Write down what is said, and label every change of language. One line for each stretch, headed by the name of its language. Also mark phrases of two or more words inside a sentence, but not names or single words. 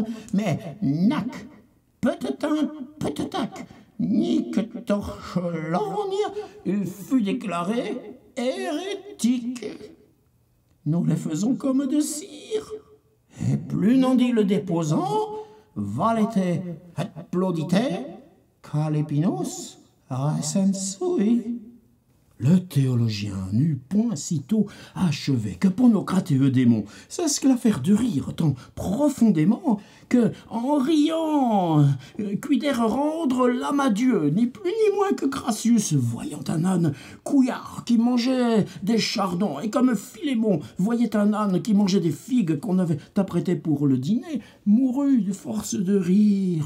French: Mais nac, peut-être ni que torche l'ornier, il fut déclaré hérétique. Nous les faisons comme de cire, et plus n'en dit le déposant,
Latin: valete applaudite, calepinus recensui.
French: Le théologien n'eut point sitôt achevé que Ponocrate et Eudémon s'esclaffèrent de rire tant profondément que, en riant, cuidèrent rendre l'âme à Dieu, ni plus ni moins que Crassus, voyant un âne couillard qui mangeait des chardons, et comme Philémon voyait un âne qui mangeait des figues qu'on avait apprêtées pour le dîner, mourut de force de rire.